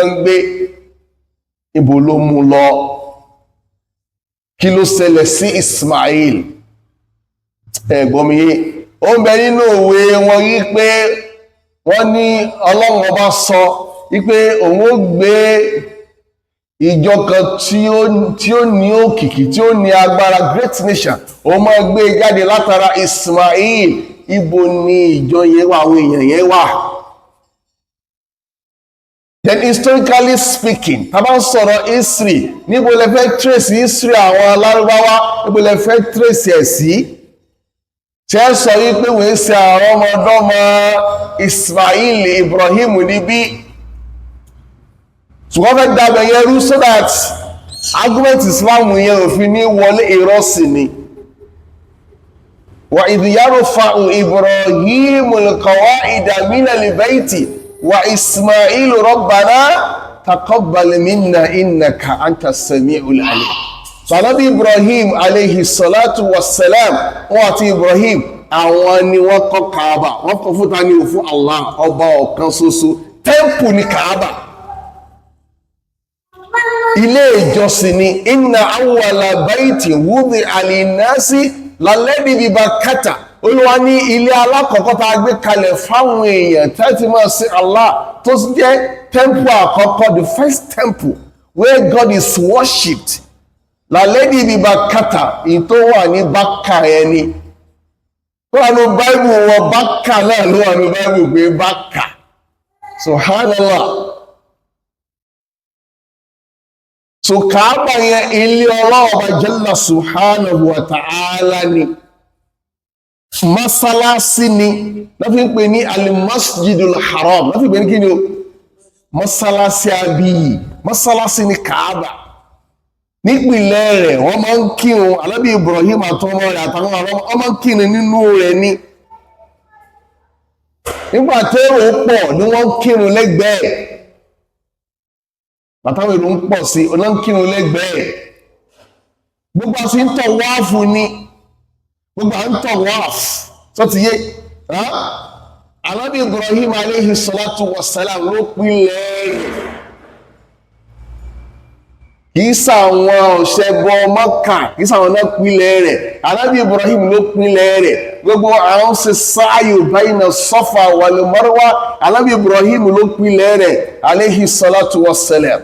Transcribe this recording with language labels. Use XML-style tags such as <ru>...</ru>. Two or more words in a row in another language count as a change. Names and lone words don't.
<yo>gbé ibo ló mú lọ kí ló ṣẹlẹ̀ sí Ismail ẹ̀gbọ́mìyé ó ń bẹ nínú òwe wọn yí pé wọ́n ní Ọlọ́run ọba sọ wípé òun ó gbé ìjọ kan tí ó ní òkìkí tí ó ní agbára</yo> <en>great nation</en> <yo>ó máa gbé jáde látara Ismail ibo ni ìjọ yẹn wà, àwọn èèyàn yẹn wà.</yo> <en>Then historically speaking,</en> <yo>tá bá ń sọ̀rọ̀ history, níbo lẹ fẹ́ trace history àwọn Lárúbáwá, níbo lẹ fẹ́ trace ẹ̀ sí? Ṣé sọ wípé wọ́n ṣe àwọn ọmọdọ́mọ Ismail Ibrahim níbí? Ṣùgbọ́n fẹ́ dábẹ̀ yẹn rú</yo> <en>so that argument</en> <yo>Islam yẹn òfin ní wọlé ìrọ́sì ni.</yo> <ar>وإذ يرفع إبراهيم القواعد من البيت وإسماعيل ربنا تقبل منا إنك أنت السميع العليم. Sànábì Ibrahim عليه الصلاة والسلام,</ar> <yo>wọ́n àti Ibrahim, àwọn ni wọ́n kọ́ Kaaba, wọ́n kọ́ fún ta ní òfin Allah, ọba ọ̀kan ṣoṣo, temple ní Kaaba. Ilé ìjọsìn ni</yo> <ar>إن أول بيت وضع للناس للذي ببكة.</ar> <yo>Olúwa ní ilé alákọ̀ọ́kọ́ tá a gbé kalẹ̀ fáwọn èèyàn tẹ́tí máa sí Allah, tó jẹ́ temple àkọ́kọ́,</yo> <en>the first temple where God is worshipped.</en> <ar>للذي ببكة,</ar> <yo>in tó wà ní Bákà ẹni. Tó wà ní Báìbù wọn Bákà náà ló wà ní Báìbù pé Bákà. Subhanallah. So Kaaba yẹn ilé Ọlọ́run Ọba</yo> <ar>جل سبحانه وتعالى</ar> <yo>ni. Masalasi ni, láfi ń pè ní al-Masjidul Haram, láfi ń pè ní kí ni o? Masalasi abiyì, masalasi ni Kaaba. Nípìnlẹ̀ rẹ̀ wọ́n máa ń kírun, Ànábì Ibrahim àtọmọ rẹ̀ àtàwọn àwọn ọmọ máa ń kírun nínú rẹ̀ ni. Nígbà tí èrò pọ̀ ni wọ́n ń kírun lẹ́gbẹ̀ẹ́. Bàtàwọn èrò ń pọ̀ sí, wọ́n ń kírun lẹ́gbẹ̀ẹ́. Gbogbo àti ń tọ̀ wáàfù ni, gbogbo à ń tọ̀ wáàfù, tó ti yé. Ànábì Ibrahim</yo> <ar>عليه الصلاة والسلام</ar> <yo>ló pínlẹ̀ rẹ̀. Kìí sàwọn ọ̀ṣẹ́bọ Mọ́kà, kìí sàwọn náà pínlẹ̀ rẹ̀. Ànábì Ibrahim ló pínlẹ̀ rẹ̀. Gbogbo àwọn ṣe sáàyò</yo> <ar>بين الصفا والمروة,</ar> <yo>Ànábì Ibrahim ló pínlẹ̀ rẹ̀</yo> <ar>عليه الصلاة والسلام.</ar>